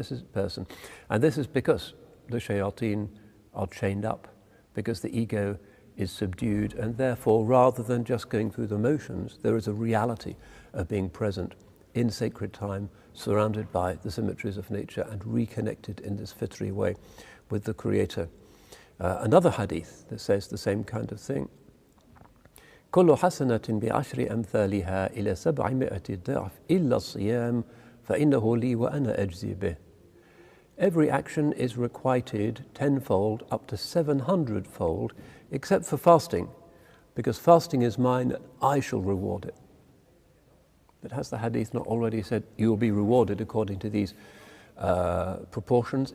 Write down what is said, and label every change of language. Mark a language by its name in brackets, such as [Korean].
[English] This is because the shayateen are chained up, because the ego is subdued, and therefore, rather than just going through the motions, there is a reality of being present in sacred time, surrounded by the symmetries of nature and reconnected in this fitri way with the Creator. Another hadith that says the same kind of thing. [Arabic] كل حسنة بعشر أمثالها إلى 700 ضعف إلا الصيام فإنه لي وأنا أجزي به. [English] Every action is requited tenfold up to 700-fold, except for fasting, because fasting is mine and I shall reward it. But has the hadith not already said you will be rewarded according to these proportions?